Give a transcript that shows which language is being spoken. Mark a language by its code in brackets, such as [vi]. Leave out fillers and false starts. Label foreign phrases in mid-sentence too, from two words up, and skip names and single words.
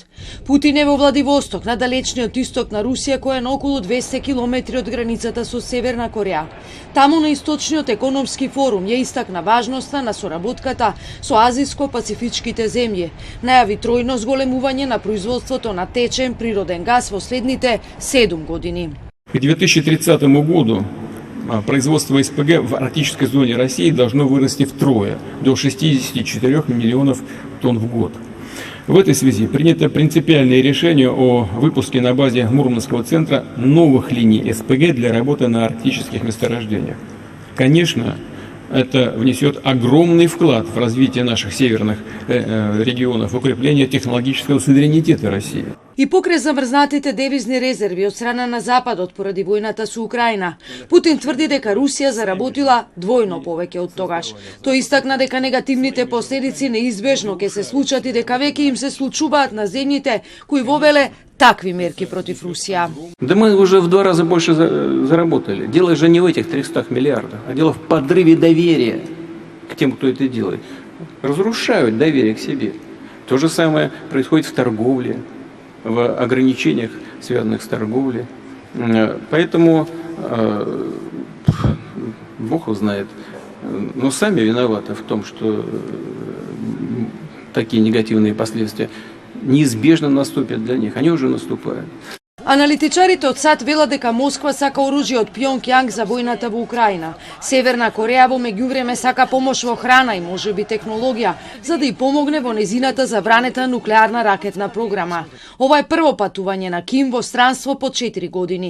[mk] Путин е во Владивосток, на далечниот исток на Русија, која е на околу 200 километри од границата со Северна Кореја. Таму на источниот економски форум ја истакна важноста на соработката со азиско-пацифичките земји. Најави тројно зголемување на производството на течен природен газ во следните 7 години. [ru] К 2030 году производство СПГ в арктической зоне России должно вырасти втрое, до 64 миллионов тонн в год. В этой связи принято принципиальное решение о выпуске на базе Мурманского центра новых линий СПГ для работы на арктических месторождениях. Конечно, это внесет огромный вклад в развитие наших северных регионов, в укрепление технологического суверенитета России. [mk] И покрај замрзнатите девизни резерви од страна на Западот поради војната со Украина, Путин тврди дека Русија заработила двојно повеќе од тогаш. Тој истакна дека негативните последици неизбежно ќе се случат и дека веќе им се случуваат на земјите кои вовеле такви мерки против Русија. [ru] Да мы уже в 2 раза больше заработали. Дело же не в этих 300 миллиардах, а дело в подрыве доверия к тем, кто это делает. Разрушают доверие к себе. То же самое происходит в торговле, в ограничениях, связанных с торговлей. Поэтому Бог его знает. Но сами виноваты в том, что такие негативные последствия неизбежно наступят для них. Они уже наступают. [mk] Аналитичарите од САД велат дека Москва сака оружје од Пјонкјанг за војната во Украина. Северна Кореја во меѓувреме сака помош во храна и можеби технологија, за да и помогне во незината забранета нуклеарна ракетна програма. Ова е прво патување на Ким во странство по 4 години.